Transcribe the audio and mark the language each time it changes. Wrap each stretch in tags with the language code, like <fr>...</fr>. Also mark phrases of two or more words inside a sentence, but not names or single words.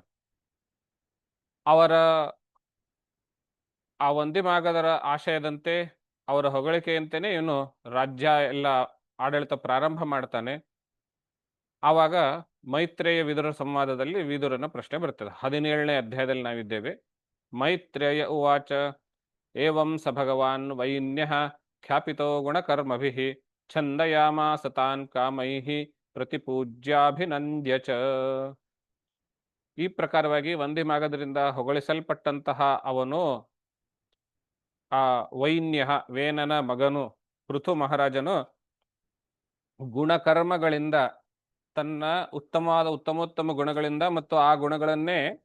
<kn>ಅವರ ಆ ವಂದಿಮಾಗಧರ ಆಶಯದಂತೆ ಅವರ ಹೊಗಳಿಕೆಯಂತೆಯೇ ಇವನು ರಾಜ್ಯ ಎಲ್ಲ ಆಡಳಿತ ಪ್ರಾರಂಭ ಮಾಡ್ತಾನೆ. ಆವಾಗ ಮೈತ್ರೇಯ ವಿದುರ ಸಂವಾದದಲ್ಲಿ ವಿದುರನ ಪ್ರಶ್ನೆ ಬರ್ತದೆ. 17ನೇ ಅಧ್ಯಾಯದಲ್ಲಿ ನಾವಿದ್ದೇವೆ.</kn> <sa>ಮೈತ್ರೇಯ ಉವಾಚ ಏವಂ ಸ ಭಗವಾನ್ ವೈನ್ಯಃ ಖ್ಯಾಪಿತೋ ಗುಣಕರ್ಮಭಿಃ ಛಂದಯಾಮಾಸ ತಾನ್ ಕಾಮೈಃ ಪ್ರತಿಪೂಜ್ಯಾಭಿನಂದ್ಯ ಚ.</sa> <kn>ಈ ಪ್ರಕಾರವಾಗಿ ವಂದಿಮಾಗಧರಿಂದ ಹೊಗಳಿಸಲ್ಪಟ್ಟಂತಹ ಅವನು ಆ ವೈನ್ಯ ವೇನನ ಮಗನು ಪೃಥು ಮಹಾರಾಜನು ಗುಣಕರ್ಮಗಳಿಂದ ತನ್ನ ಉತ್ತಮೋತ್ತಮ ಗುಣಗಳಿಂದ ಮತ್ತು ಆ ಗುಣಗಳನ್ನೇ</kn>